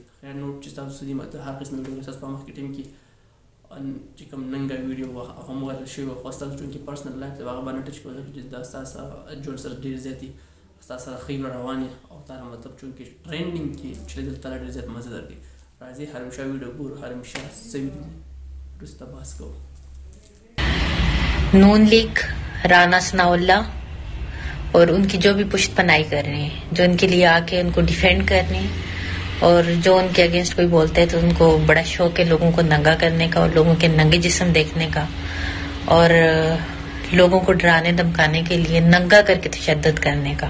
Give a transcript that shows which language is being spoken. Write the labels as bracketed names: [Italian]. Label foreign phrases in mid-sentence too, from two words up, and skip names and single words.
[Pashto] خیر نوټ چې تاسو دي د هر قسم ویډیو ستاسو په مخکې ټیم کې چې کوم ننګه ویډیو وه هغه هم ویرل شوې وه، خو ستاسو چونکې [English] personal life [Pashto] دی هغه به نه ټچ کوو ځکه چې دا ستاسو ژوند سره ډېر زیات دي، ستاسو سره ښې روان او تا مطلب چونکې ټرینډینګ کې چې دلته ډېر زیات مزه درکوي. راځئ حرم شاه ویډیو ګورو. حرم شاه څه ویډیو دی وروسته بحث کوو. [Hindi] नून लीग राना सनाउल्ला और उनकी जो भी पुष्ट पनाई कर रहे हैं, जो उनके लिए आके उनको डिफेंड कर रहे हैं और जो उनके अगेंस्ट कोई बोलते हैं तो उनको बड़ा शौक है लोगों को नंगा करने का और लोगों के नंगे जिस्म देखने का और लोगों को डराने धमकाने के लिए नंगा करके तशद्दुद करने का।